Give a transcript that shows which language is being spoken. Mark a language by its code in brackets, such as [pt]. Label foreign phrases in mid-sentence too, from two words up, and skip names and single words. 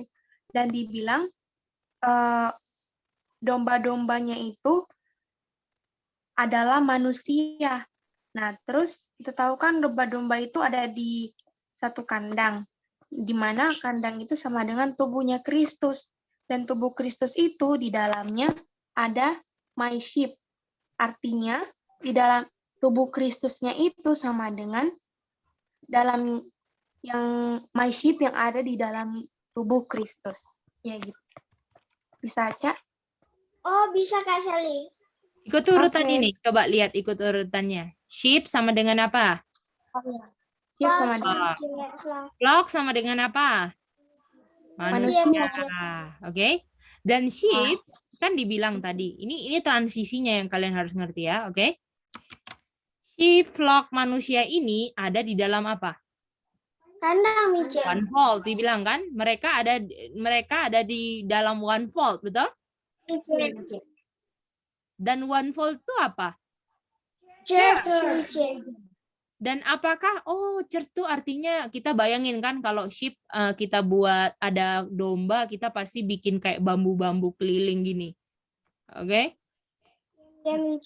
[id] Dan dibilang domba-dombanya itu adalah manusia. Nah, terus kita tahu kan domba-domba itu ada di satu kandang, di mana kandang itu sama dengan tubuhnya Kristus. Dan tubuh Kristus itu di dalamnya ada [en] my sheep. [id] Artinya, di dalam tubuh Kristusnya itu sama dengan dalam yang [en] my sheep [id] yang ada di dalam tubuh Kristus. Ya gitu. Bisa, Ca? Oh, bisa, Kak Sally. Ikut urutan Oke. ini. Coba lihat ikut urutannya. Sheep sama dengan apa? Sheep sama dengan Flock sama dengan apa? manusia. Oke. Dan sheep kan dibilang tadi. Ini transisinya yang kalian harus ngerti ya, oke? Sheep, flock, manusia ini ada di dalam apa? Kandang, Mince. [en] One fold [id] dibilang kan? Mereka ada di dalam [en] one fold, [id] betul? Mince. Dan [en] one fold [id] itu apa? Church, Mince. Dan apakah church itu artinya kita bayangin kan kalau sheep kita buat ada domba, kita pasti bikin kayak bambu-bambu keliling gini. Oke? Ya, Mince.